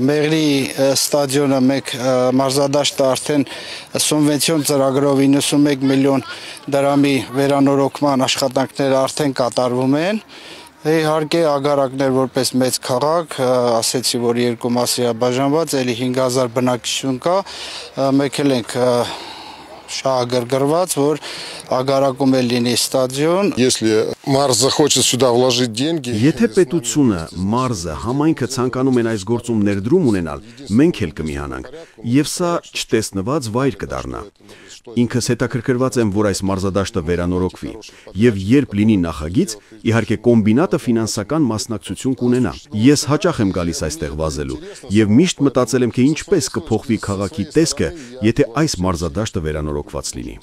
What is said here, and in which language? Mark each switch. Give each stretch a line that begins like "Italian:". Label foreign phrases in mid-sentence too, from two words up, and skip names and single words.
Armenian: Մեղրի ստադիոնը մեկ մարզադաշտը արդեն սուբվենցիոն ծրագրով 91 միլիոն դրամի վերանորոգման աշխատանքները արդեն կատարվում են։ Իհարկե ագարակներ որպես մեծ քաղաք, ասեցի, որ երկու մասի է բաժանված, էլի 5000 բնակչություն կա, մեկ էլ ենք շահագրգռված, որ Ագարակում էլ լինի ստադիոն։
Russian: Если մարզ захочет сюда вложить деньги,
Armenian: Եթե պետությունը, մարզը, համայնքը ցանկանում են այս գործում ներդրում ունենալ, մենք էլ կմիանանք, եւ սա չտեսնված վայր կդառնա։ Ինքս հետաքրքրված եմ, որ այս մարզադաշտը վերանորոգվի, եւ երբ լինի նախագիծ, իհարկե կոմբինատը ֆինանսական մասնակցություն կունենա։ Ես հաճախ եմ գալիս այստեղ վազելու եւ միշտ մտածել եմ, թե ինչպես կփոխվի քաղաքի տեսքը, եթե այս մարզադաշտը վերանորոգված լինի։